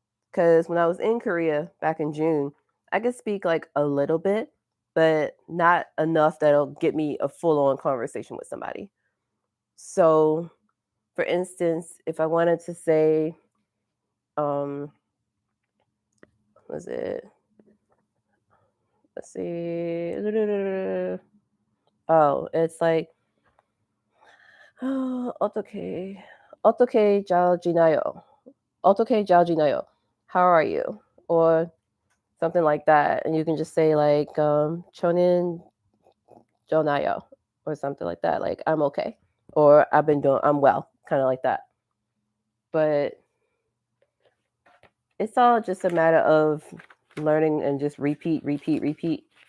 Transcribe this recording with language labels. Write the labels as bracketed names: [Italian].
[English] Because when I was in Korea back in June, I could speak like a little bit, but not enough that'll get me a full on conversation with somebody. So, for instance, if I wanted to say, um, was it? Let's see. Oh, it's like, [Korean] 어떻게, 어떻게 잘 지내요? 어떻게 잘 지내요? [English] How are you? Or something like that. And you can just say like, [Korean] 저는 좋나요? [English] Or something like that. Like, I'm okay. Or I'm well. Kind of like that. But it's all just a matter of learning and just repeat, repeat, repeat.